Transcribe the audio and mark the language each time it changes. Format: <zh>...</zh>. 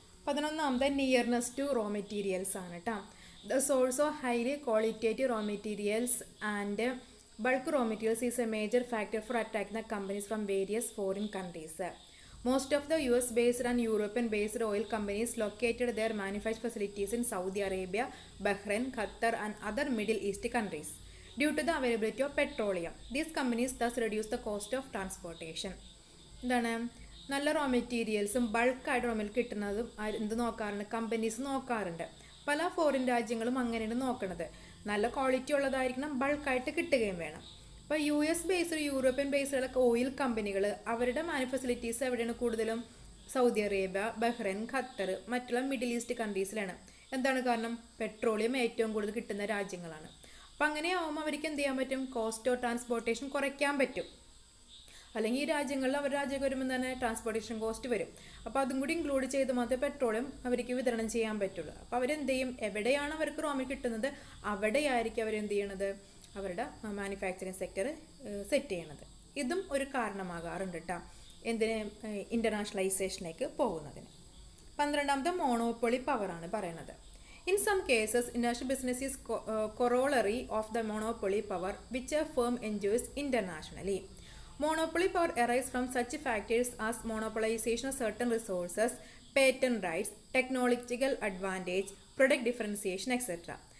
<en>11 nearness to raw materials</en> <ml>ആണ് കേട്ടോ.</ml> <en>The source of highly qualitative raw materials and bulk raw materials is a major factor for attracting the companies from various foreign countries. Most of the US-based and European-based oil companies located their manufacturing facilities in Saudi Arabia, Bahrain, Qatar and other Middle East countries. Due to the availability of petroleum, these companies thus reduce the cost of transportation.</en> <ml>എന്താണ്, നല്ല raw മെറ്റീരിയൽസും ബൾക്കായിട്ട് raw material കിട്ടുന്നതും എന്ത് നോക്കാറുണ്ട്, companies നോക്കാറുണ്ട്. പല foreign രാജ്യങ്ങളും അങ്ങനെയാണ് നോക്കുന്നത്. നല്ല ക്വാളിറ്റി ഉള്ളതായിരിക്കണം, ബൾക്കായിട്ട് കിട്ടുകയും വേണം. അപ്പോൾ US ബേസ്ഡ് യൂറോപ്യൻ ബേസ്ഡുകളൊക്കെ ഓയിൽ കമ്പനികൾ അവരുടെ ഫെസിലിറ്റീസ് എവിടെയാണ് കൂടുതലും, സൗദി അറേബ്യ, ബഹ്റൈൻ, ഖത്തർ, മറ്റുള്ള മിഡിൽ ഈസ്റ്റ് കൺട്രീസിലാണ്. എന്താണ് കാരണം, പെട്രോളിയം ഏറ്റവും കൂടുതൽ കിട്ടുന്ന രാജ്യങ്ങളാണ്. അപ്പം അങ്ങനെയാവുമ്പോൾ അവർക്ക് എന്ത് ചെയ്യാൻ പറ്റും, കോസ്റ്റ് ഓഫ് ട്രാൻസ്പോർട്ടേഷൻ കുറയ്ക്കാൻ പറ്റും. അല്ലെങ്കിൽ ഈ രാജ്യങ്ങളിൽ അവർ രാജ്യം വരുമ്പോൾ തന്നെ ട്രാൻസ്പോർട്ടേഷൻ കോസ്റ്റ് വരും. അപ്പോൾ അതും കൂടി ഇൻക്ലൂഡ് ചെയ്ത് മാത്രമേ പെട്രോളിയം അവർക്ക് വിതരണം ചെയ്യാൻ പറ്റുള്ളൂ. അപ്പോൾ അവരെന്ത് ചെയ്യും, എവിടെയാണ് അവർക്ക് റോ മെറ്റീരിയൽ കിട്ടുന്നത് അവിടെയായിരിക്കും അവരെന്ത് ചെയ്യണത്, അവരുടെ മാനുഫാക്ചറിങ് സെക്ടർ സെറ്റ് ചെയ്യണത്. ഇതും ഒരു കാരണമാകാറുണ്ട് കേട്ടോ എന്തിന്, ഇൻ്റർനാഷണലൈസേഷനിലേക്ക് പോകുന്നതിന്.</ml> <en>12 monopoly</en> <ml>പവറാണ് പറയുന്നത്.</ml> <en>In some cases international business is corollary of the monopoly power which a firm enjoys internationally. Monopoly power arises from such factors as monopolization of certain resources, patent rights, technological advantage, product differentiation, etc.</en>